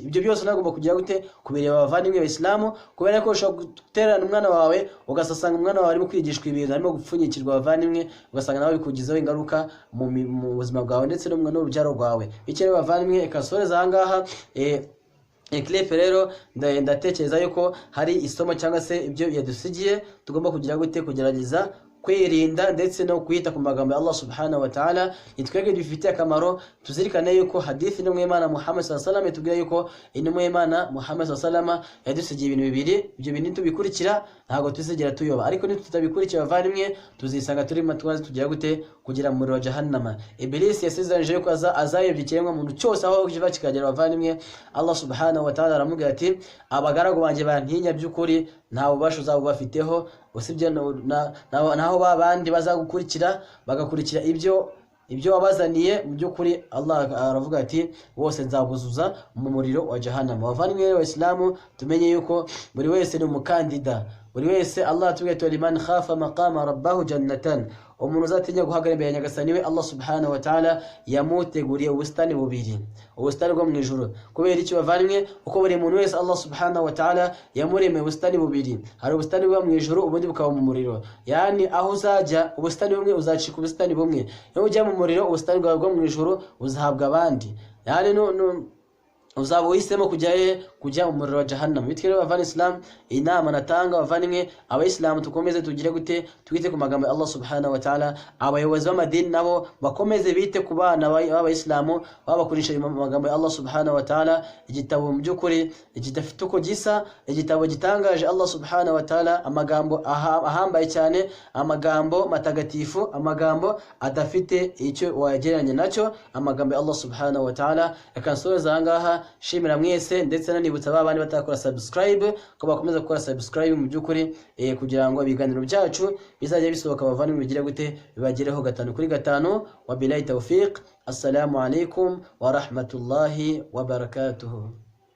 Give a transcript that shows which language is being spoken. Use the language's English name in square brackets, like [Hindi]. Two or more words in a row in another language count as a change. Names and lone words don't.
[Kinyarwanda] Ibyo byose nagomba kugira gute kubireba bavandimwe b'Islamu, kubera ko ushobora guterana umwana wawe ugasasanga umwana wawe arimo kwigishwa ibintu, arimo gupfunyikirwa bavandimwe, ugasanga nawe bikugizeho ingaruka mu buzima bwawe ndetse n'urubyaro rwawe. Icyo bavandimwe ikasoreza ahangaha clip rero ndatekereza yuko hari isomo cyangwa se ibyo yadusigiye tugomba kugira gute kugerageza kwirinda ndetse no kwita ku magambo ya Allah [Arabic] سبحانه وتعالى. [Kinyarwanda] Itwege dufite akamaro, tuzirikane yuko hadithi n'umwe Imana Muhammad [Arabic] صلى الله عليه وسلم [Kinyarwanda] tubwira yuko intumwe Imana Muhammad [Arabic] صلى الله عليه وسلم [Kinyarwanda] yadusigiye ibintu bibiri, ibyo bintu tubikurikira ntago tuzigera tuyoba, ariko nitutabikurikira bavandimwe tuzisanga turi matwazi tugira gute kugira mu wa jahannama. Ibilisi yasezeranje yuko azayobya ikiremwa muntu cyose aho kiva kikagera bavandimwe. Allah [Arabic] سبحانه وتعالى [Kinyarwanda] aramubwira ati abagaragu banje bantinya by'ukuri nta bubasha uzaba bafiteho, usibye naho babandi bazagukurikira bagakurikira ibyo wabazaniye. Mu by'ukuri Allah aravuga ati bose nzabuzuza mu muriro wa jahannama. Bavandimwe w'Islamu tumenye yuko buri wese ni umukandida, buri wese Allah atubwira ati [Arabic] لمن خاف مقام ربه جنتان, [Kinyarwanda] umuntu uzatinya guhagarara imbere ya Nyagasani we Allah [Arabic] سبحانه وتعالى [Kinyarwanda] yamuteguriye ubusitani bubiri, ubusitani bwo mu ijuru. Kubera iki bavandimwe? Uko buri muntu wese Allah [Arabic] سبحانه وتعالى [Kinyarwanda] yamuremeye ubusitani bubiri, hari ubusitani bwo mu ijuru ubundi bukaba mu muriro. Yani aho uzajya ubusitani bumwe uzacika ubusitani bumwe, iyo ujya mu muriro ubusitani bwawe bwo mu ijuru uzahabwa abandi, yani uzaba uhisemo kujya mu muriro wa jahannam. Bityo rero bavandimwe Islam, inama natanga bavandimwe abayisilamu tukomeze tugire gute twite ku magambo ya Allah [Arabic] سبحانه وتعالى. [Kinyarwanda] Abayobozi b'amadini nabo bakomeze bite ku bana b'abayisilamu, babakurisha magambo ya Allah [Arabic] سبحانه وتعالى. [Kinyarwanda] Igitabo mu by'ukuri igitafite uko gisa, igitabo gitangaje Allah [Arabic] سبحانه وتعالى, [Kinyarwanda] amagambo ahambaye cyane, amagambo matagatifu, amagambo adafite icyo wagereranya nacyo, amagambo ya Allah [Arabic] سبحانه وتعالى. [Kinyarwanda] Yakansoza ahangaha Imana, shimira mwese ndetse nanibutsa babandi batakora subscribe ko bakomeza gukora subscribe mu byukuri kugira ngo ibiganiro byacu bizajya bisohoka bavandimwe bigire gute bibagireho 5 kuri 5. [Arabic] وبالله التوفيق. السلام عليكم ورحمة الله وبركاته.